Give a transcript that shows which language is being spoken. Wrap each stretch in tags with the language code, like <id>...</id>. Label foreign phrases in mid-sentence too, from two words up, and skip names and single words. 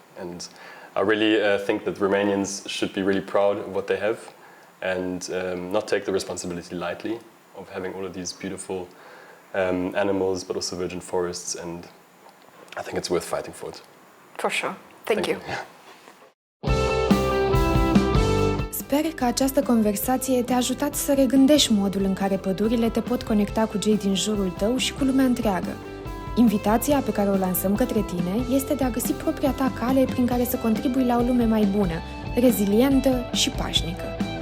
<en>And I really think that Romanians should be really proud of what they have, and not take the responsibility lightly of having all of these beautiful animals, but also virgin forests, and I think it's worth fighting for it. For sure. Thank you.</en> <ro>Sper că această conversație te-a ajutat să regândești modul în care pădurile te pot conecta cu cei din jurul tău și cu lumea întreagă. Invitația pe care o lansăm către tine este de a găsi propria ta cale prin care să contribui la o lume mai bună, rezilientă și pașnică.</ro>